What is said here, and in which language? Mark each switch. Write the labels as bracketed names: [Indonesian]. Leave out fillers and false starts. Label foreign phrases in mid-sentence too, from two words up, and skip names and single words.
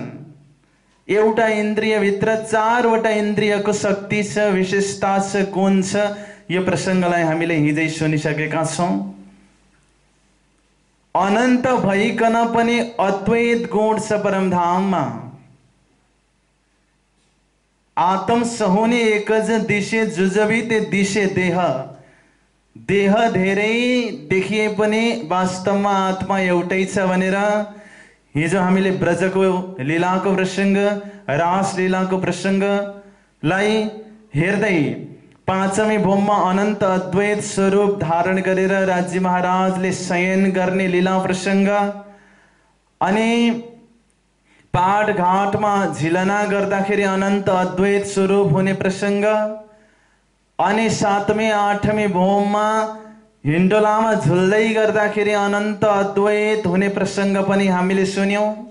[Nepali] एउटा इन्द्रिय भित्र 4वटा इन्द्रियको शक्ति छ, विशेषता छ, गुण छ। यो प्रसंगलाई हामीले हिजै सुनिसकेका छौं। अनन्त भइकन पनि अद्वैत गुण छ परमधाममा। [Gujarati] આત્મ સહુને એકજ દિશે જુજબી તે દિશે દેહ, [Nepali] देह धेरै देखिए पनि वास्तवमा आत्मा एउटै छ भनेर हिजो हामीले ब्रजको लीलाको प्रसङ्ग, रास लीलाको प्रसङ्गलाई हेर्दै पाँचमी भौममा अनन्त अद्वैत स्वरूप धारण गरेर राज्य महाराजले शयन गर्ने लीला प्रसङ्ग, अनि पाठ घाटमा झिलना गर्दाखेरि अनन्त अद्वैत स्वरूप हुने प्रसङ्ग, अनि सातमी आठमी भौममा हिन्डोलामा झुल्दै गर्दाखेरि अनन्त अद्वैत हुने प्रसङ्ग पनि हामीले सुन्यौं।